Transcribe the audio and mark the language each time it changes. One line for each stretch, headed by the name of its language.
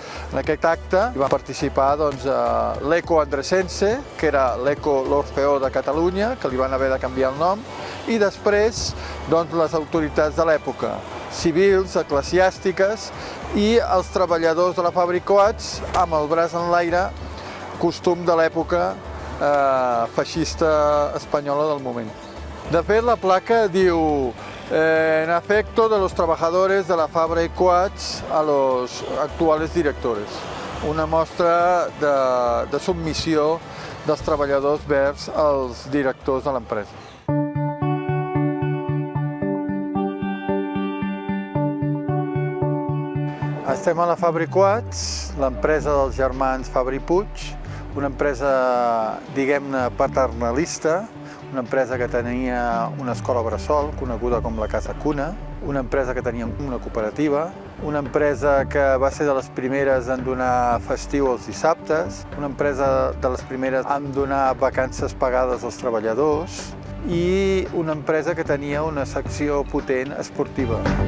Catalan: En aquest acte va participar l'Eco Andresense, que era l'Eco l'Orfeó de Catalunya, que li van haver de canviar el nom, i després les autoritats de l'època, civils, eclesiàstiques i els treballadors de la Fabra i Coats amb el braç en l'aire, costum de l'època feixista espanyola del moment. De fet, la placa diu
Spanish: en afecto de los trabajadores de la Fabra y Coats a los actuales directores.
Catalan: Una mostra de submissió dels treballadors vers als directors de l'empresa. Estem a la Fabra i Coats, l'empresa dels germans Fabra i Puig, una empresa, diguem-ne, paternalista, una empresa que tenia una escola bressol, coneguda com la Casa Cuna, una empresa que tenia una cooperativa, una empresa que va ser de les primeres en donar festiu els dissabtes, una empresa de les primeres en donar vacances pagades als treballadors i una empresa que tenia una secció potent esportiva.